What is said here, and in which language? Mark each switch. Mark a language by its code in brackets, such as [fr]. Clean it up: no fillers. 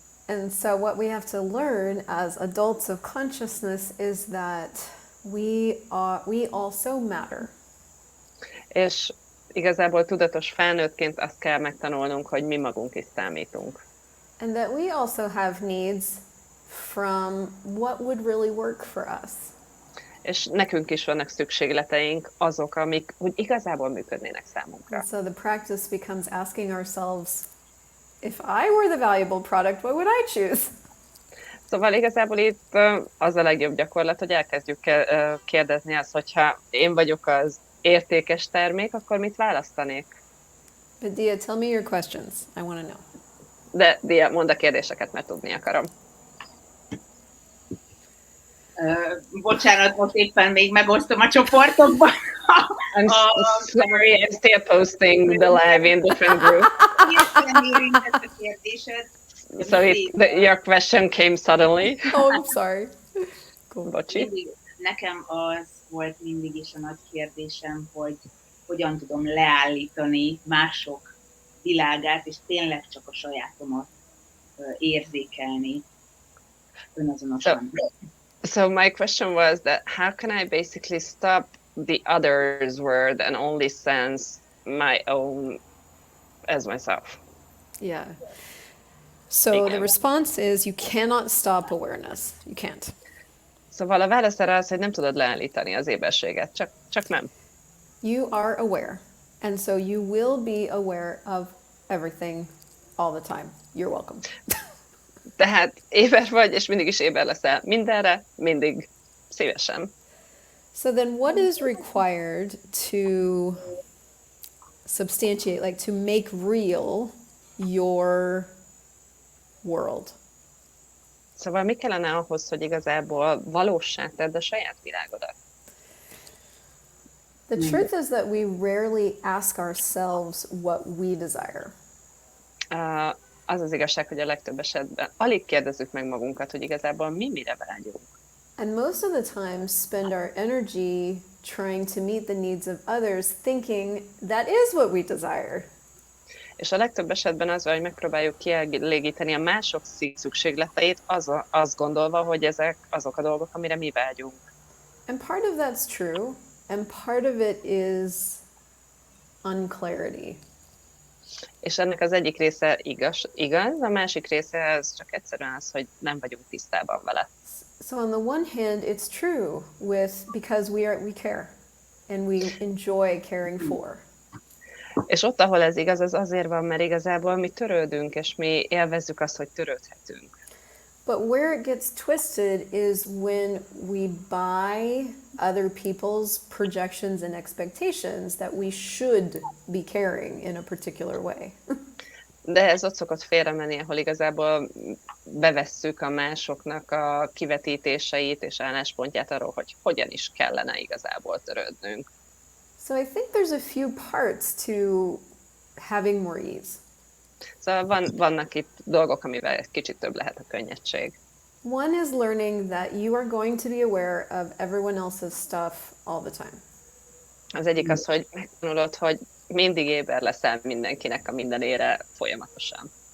[en] And so what we have to learn as adults of consciousness is that we also matter. [hu] És igazából tudatos felnőttként azt kell megtanulnunk, hogy mi magunk is számítunk. [en] And that we also have needs from what would really work for us. [hu] És nekünk is vannak szükségleteink, azok, amik úgy igazából működnének számunkra. [en] And so the practice becomes asking ourselves, if I were the valuable product, what would I choose? [hu] Szóval igazából itt az a legjobb gyakorlat, hogy elkezdjük kérdezni azt, hogyha én vagyok az értékes termék, akkor mit választanék? [en] But Dia, tell me your questions. I want to know. [hu] De Dia, mondd a kérdéseket, mert tudni akarom. Bocsánat, most éppen még megosztom a csoportokban [en] Sorry, I'm still posting the live in different groups. [hu] Érintett a kérdésed. [en] So your question came suddenly. Oh, I'm sorry. Cool. [hu] Bocsi. Nekem az volt mindig is a nagy kérdésem, hogy hogyan tudom leállítani mások világát, és tényleg csak a sajátomat érzékelni önazonosan. [en] So my question was that how can I basically stop the other's word and only sense my own as myself? Yeah. So the response is you cannot stop awareness. You can't. [hu] Szóval a válasz erre az, hogy nem tudod leállítani az éberséget, csak nem. [en] You are aware. And so you will be aware of everything all the time. You're welcome. [hu] Tehát éber vagy, és mindig is éber leszel mindenre, mindig szívesen. [en] So then what is required to substantiate, like to make real your world? [hu] Szóval mi kellene ahhoz, hogy igazából valóssá tedd a saját világodat? [en] The truth is that we rarely ask ourselves what we desire. [hu] Az az igazság, hogy a legtöbb esetben alig kérdezzük meg magunkat, hogy igazából mi mire vágyunk. [en] And most of the time spend our energy trying to meet the needs of others, thinking that is what we desire. [hu] És a legtöbb esetben az van, hogy megpróbáljuk kielégíteni a mások szükségleteit, azt gondolva, hogy ezek azok a dolgok, amire mi vágyunk. [en] And part of that's true, and part of it is unclarity. [hu] És ennek az egyik része igaz, a másik része az csak egyszerűen az, hogy nem vagyunk tisztában vele. [en] So on the one hand, it's true because we care and we enjoy caring for. [hu] És ott, ahol ez igaz, az azért van, mert igazából mi törődünk, és mi élvezzük azt, hogy törődhetünk. [en] But where it gets twisted is when we buy other people's projections and expectations that we should be caring in a particular way. [hu] De ez ott szokott félremenni, ahol igazából bevesszük a másoknak a kivetítéseit és álláspontját arról, hogy hogyan is kellene igazából törődnünk. [en] So I think there's a few parts to having more ease. [hu] Szóval vannak itt dolgok, amivel egy kicsit több lehet a könnyedség. [en] One is learning that you are going to be aware of everyone else's stuff all the time. [hu] Az egyik az, hogy megtanulod, hogy mindig éber leszel mindenkinek a mindenére folyamatosan.